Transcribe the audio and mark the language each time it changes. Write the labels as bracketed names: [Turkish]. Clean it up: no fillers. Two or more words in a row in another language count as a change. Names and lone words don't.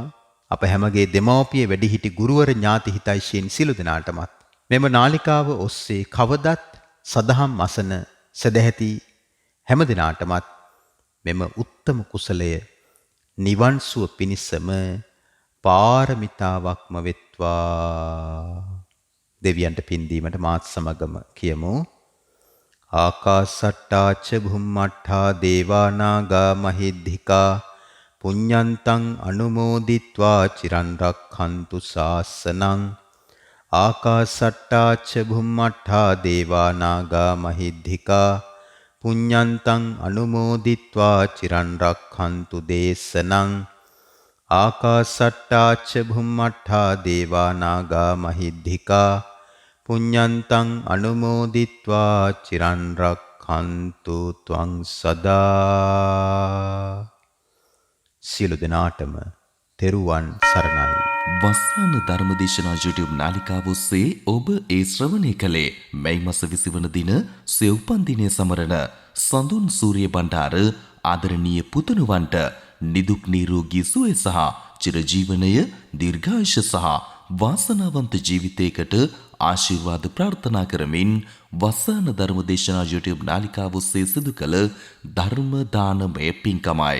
[Sinhala] අප හැමගේ දෙමව්පිය වැඩිහිටි ගුරුවර ඥාති හිතයිශීන් සියලු දෙනාටමත් මෙම නාලිකාව ඔස්සේ කවදත් සදහම් අසන සදැහැති හැම දිනාටමත් මෙම උත්තම කුසලය නිවන් සුව පිණිසම පාරමිතාවක්ම වෙත්වා. දෙවියන්ට පින් දීමට මාත් සමගම කියමු. [Pali] ආකාසට්ටා ච භුම්මට්ඨා දේවා නාග මහිද්దికා පුඤ්ඤන්තං අනුමෝදිත්වා චිරන් රක්ඛන්තු ශාසනං. ආකාසට්ටා ච භුම්මට්ඨා දේවා නාග මහිද්దికා පුඤ්ඤන්තං අනුමෝදිත්වා චිරන් රක්ඛන්තු දේශනං. ආකාසට්ටා ච භුම්මට්ඨා දේවා නාග මහිද්దికා පුඤ්ඤන්තං අනුමෝදිත්වා චිරන් රක්ඛන්තු ත්වං සදා. [Sinhala] සියලු දෙනාටම තෙරුවන් සරණයි. වස්සාන ධර්මදේශනා YouTube නාලිකාව ඔස්සේ ඔබ ඒ ශ්‍රවණය කළේ මැයි මාස 20 වන දින සිය උපන් දිනය සමරන සඳුන් සූරිය බණ්ඩාර ආදරණීය පුතුණුවන්ට නිදුක් නිරෝගී සුවය සහ චිරජීවනය දීර්ඝායුෂ සහ වාසනාවන්ත ජීවිතයකට ආශිර්වාද ප්‍රාර්ථනා කරමින් වස්සාන ධර්මදේශනා YouTube නාලිකාව ඔස්සේ සිදු කළ ධර්ම දානමය පින්කමයි.